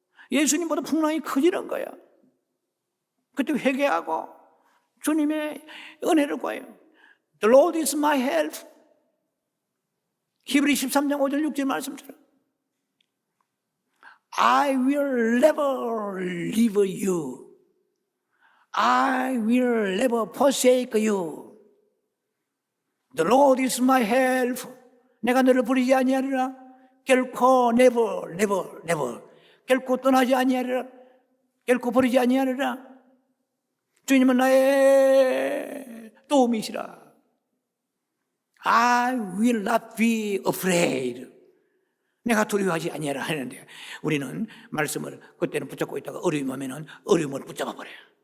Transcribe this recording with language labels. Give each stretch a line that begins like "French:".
Korean: 예수님보다 풍랑이 커지는 거예요. 그때 회개하고 주님의 은혜를 구해요.
English: The Lord is my help.
Korean: 히브리 13장 5절 6절 말씀처럼
English: I will never leave you. I will never forsake you. The Lord is my help.
Korean: 내가 너를 버리지 아니하리라.
English: 결코 never, never, never.
Korean: 결코 떠나지 아니하리라. 결코 버리지 아니하리라. 주님은 나의 도움이시라.
English: I will not be afraid.
Korean: 내가 두려워하지 아니하라 하는데 우리는 말씀을 그때는 붙잡고 있다가 어려움 오면은 어려움을 붙잡아 버려요.